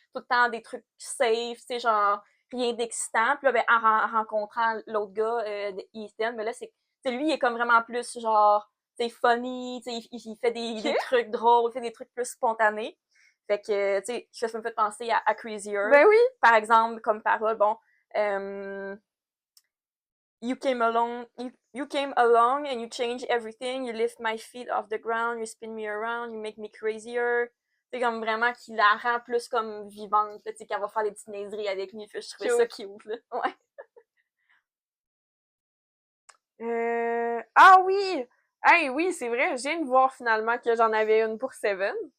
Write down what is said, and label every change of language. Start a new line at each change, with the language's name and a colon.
French: Tout le temps des trucs safe, tu sais, genre rien d'excitant. Puis là, ben, en rencontrant l'autre gars, Ethan, mais là, lui, il est comme vraiment plus genre, tu sais, funny, tu sais, il fait des trucs drôles, il fait des trucs plus spontanés. Fait que, tu sais, ça me fait penser à Crazier. Ben oui. Par exemple, comme parole, bon,
English: You came along and you change everything. You lift my feet off the ground. You spin me around. You make me crazier.
French: C'est comme vraiment qu'il la rend plus comme vivante, tu sais, qu'elle va faire des petites niaiseries avec lui. Je trouvais ça cute, là. Ouais. Ah oui! Hey, oui, c'est vrai. Je viens de voir finalement que j'en avais une pour Seven.